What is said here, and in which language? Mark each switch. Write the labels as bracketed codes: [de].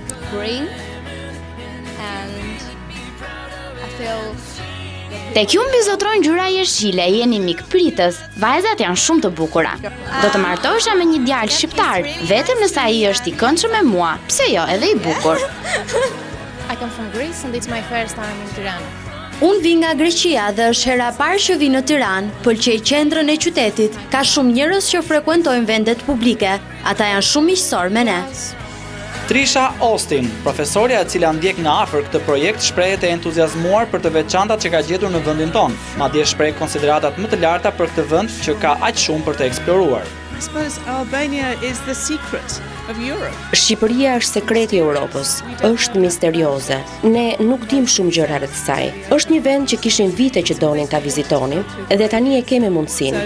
[en] Green and I feel [sq] Tek ju mbizotrojnë ngjyra jeshile, jeni mikpritës, vajzat janë shumë të bukura. Do të martohesha me një djalë shqiptar, vetëm nëse ai është i këndshëm me mua, pse jo, edhe i bukur. [en] I come from Greece and it's my first time in Tirana. [sq] Unë vi nga Greqia dhe është hera parë që vi në Tiranë, pëlqej qendrën e qytetit, ka shumë njerëz që frekuentojnë vendet publike, ata janë shumë miqësor me ne. Trisha Austin, profesorja e cila ndjek nga afër këtë projekt, shprehet e entuziazmuar për të veçantat që ka gjetur në vendin tonë, madje shpreh konsideratat më të larta për këtë vend që ka aq shumë për të eksploruar. [en] I suppose Albania is the secret of Europe. [sq] Shqiperia është sekreti i Europës, është misterioze. Ne nuk dim shumë gjëra rreth saj. Është një vend që kishin vite që donin ta vizitonin dhe tani e kemi mundësinë.